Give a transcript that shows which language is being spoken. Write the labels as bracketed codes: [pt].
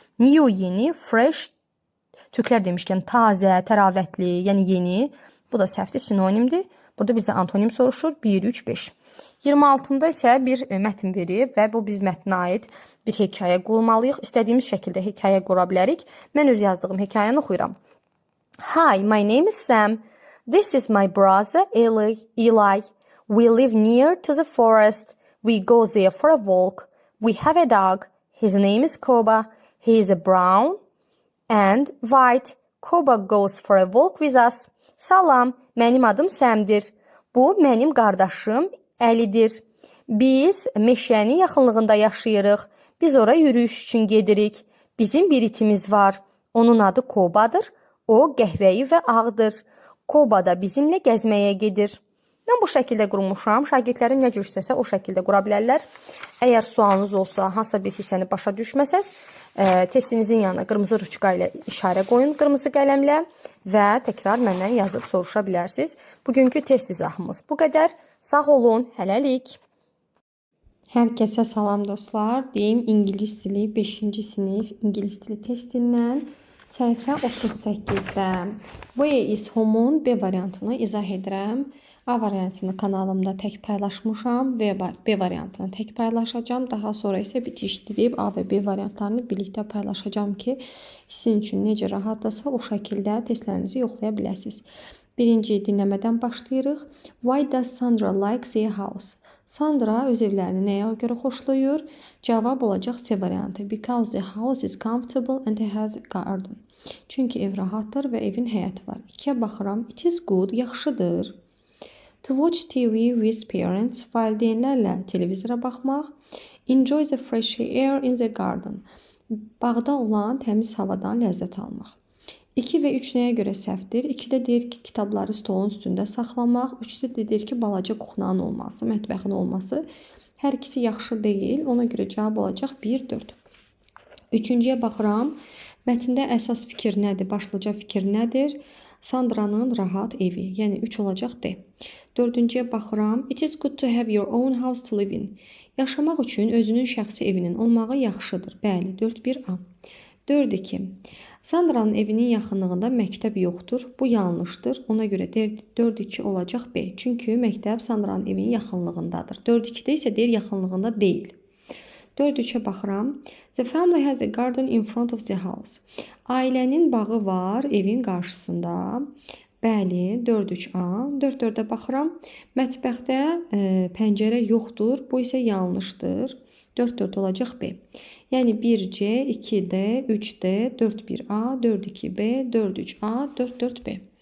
[az] New, yeni, fresh, Türklər demişkən tazə, təravətli, yəni yeni. Bu da səhvdir, sinonimdir. Burada bizə antonim soruşur. 1, 3, 5. 26-da isə bir mətn verib və bu biz mətnə aid bir hekayə qurmalıyıq. İstədiyimiz şəkildə hekayə qura bilərik. Mən öz yazdığım hekayəni oxuyuram. [en] Hi, my name is Sam. This is my brother Eli. We live near to the forest. We go there for a walk. We have a dog. His name is Koba. He is a brown and white. Koba goes for a walk with us. [az] Salam, mənim adım Səmdir. Bu, mənim qardaşım Əlidir. Biz meşənin yaxınlığında yaşayırıq. Biz ora yürüyüş üçün gedirik. Bizim bir itimiz var. Onun adı Kobadır. O, qəhvəyi və ağdır. Koba da bizimlə gəzməyə gedir. Mən bu şəkildə qurmuşam. Şagirdlərim nə cür istəsə o şəkildə qura bilərlər. Əgər sualınız olsa, hansısa bir hissəni başa düşməsəz, testinizin yanına qırmızı ruçka ilə işarə qoyun qırmızı qələmlə və təkrar məndən yazıb soruşa bilərsiniz. Bugünkü test izahımız bu qədər. Sağ olun, hələlik. Hər kəsə salam dostlar. Deyim İngilis dili 5-ci sinif İngilis dili testindən səhifə 38-də Where is home-un B variantını izah edirəm. A variantını kanalımda tək paylaşmışam. B variantını tək paylaşacağım. Daha sonra isə bitişdirib A və B variantlarını birlikdə paylaşacağım ki, sizin üçün necə rahatdırsa o şəkildə testlərinizi yoxlaya biləsiniz. Birinci dinləmədən başlayırıq. [en] Why does Sandra like their house? [az] Sandra öz evlərini nəyə görə xoşlayır? Cavab olacaq C variantı. [en] Because the house is comfortable and it has a garden. [az] Çünki ev rahatdır və evin həyəti var. 2-yə baxıram. [en] It is good, [az] yaxşıdır. [en] To watch TV with parents, [az] valideynlərlə televizora baxmaq. [en] Enjoy the fresh air in the garden. [az] Bağda olan təmiz havadan ləzzət almaq. 2 və 3 nəyə görə səhvdir? 2-də deyir ki, kitabları stolun üstündə saxlamaq. 3-də deyir ki, balaca kuxnanın olması, mətbəxin olması. Hər ikisi yaxşı deyil. Ona görə cavab olacaq 1, 4. 3-cüyə baxıram. Mətndə əsas fikir nədir? Başlıca fikir nədir? Sandranın rahat evi. Yəni 3 olacaq D. 4-cüyə baxıram. [en] It is good to have your own house to live in. [az] Yaşamaq üçün özünün şəxsi evinin olmağı yaxşıdır. Bəli, 4-1A. 4-2. Sandranın evinin yaxınlığında məktəb yoxdur. Bu yanlışdır. Ona görə 4-2 olacaq B. Çünki məktəb Sandranın evinin yaxınlığındadır. 4-2-də isə deyir yaxınlığında deyil. 4-3-ə baxıram. [en] The family has a garden in front of the house. [az] Ailənin bağı var evin qarşısında. Bəli, 4-3A. 4-4-ə baxıram. Mətbəxdə pəncərə yoxdur. Bu isə yanlışdır. 4-4 olacaq B. Yəni 1C, 2D, 3D, 4-1A, 4-2B, 4-3A, 4-4B.